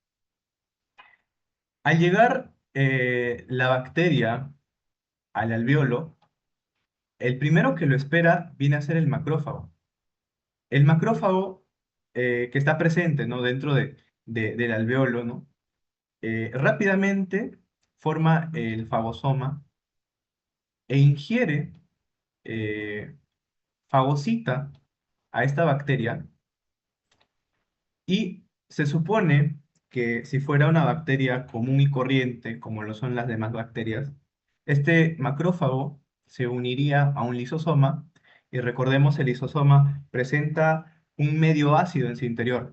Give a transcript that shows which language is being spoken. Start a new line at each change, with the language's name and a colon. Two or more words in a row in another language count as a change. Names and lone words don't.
Spanish: Al llegar la bacteria al alveolo, el primero que lo espera viene a ser el macrófago. El macrófago que está presente, ¿no? dentro del alveolo, ¿no? Rápidamente forma el fagosoma e ingiere, eh, fagocita a esta bacteria, y se supone que si fuera una bacteria común y corriente, como lo son las demás bacterias, este macrófago se uniría a un lisosoma, y recordemos, el lisosoma presenta un medio ácido en su interior.